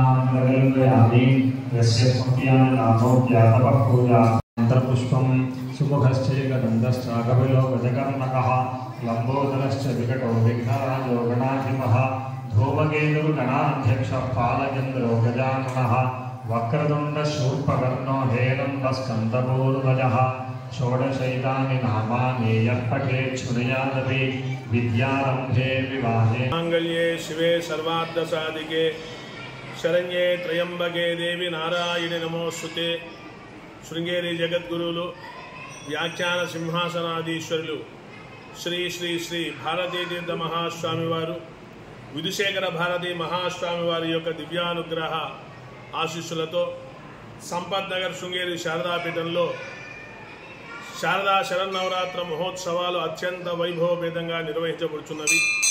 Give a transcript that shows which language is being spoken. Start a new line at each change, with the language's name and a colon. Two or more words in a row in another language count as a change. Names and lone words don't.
Sanskrit: निर्वहयामि यस्य स्मृत्यां नामोऽप्यातपः पूजा अंतर्पुष्पं सुमुखश्चैकदन्तश्च कपिलो गजकर्णकः लम्बोदरश्च विकटो विघ्नराजो गणाधिपः धूमकेतुर्गणाध्यक्षः पालचन्द्रो गजाननः वक्रतुण्डशूर्पकर्णो हेरम्बस्कन्दपूर्वजः षोडशैतानि नामानि यः पठेत् शृणुयादपि विद्यारम्भे विवाहे माङ्गल्ये शिवे सर्वार्थसाधिके शरण्ये त्र्यंबके देवी नारायणि नमोस्तुते
Telugu: శృంగేరి జగద్గురువులు వ్యాఖ్యాన సింహాసనాధీశ్వరులు శ్రీ శ్రీ శ్రీ భారతీ తీర్థ మహాస్వామి వారు విధుశేఖర భారతీ మహాస్వామి వారి యొక్క దివ్యానుగ్రహ ఆశీస్సులతో సంపత్ నగర్ శృంగేరి శారదాపీఠంలో శారదా శరన్నవరాత్ర మహోత్సవాలు అత్యంత వైభవపేతంగా నిర్వహించబడుతున్నవి.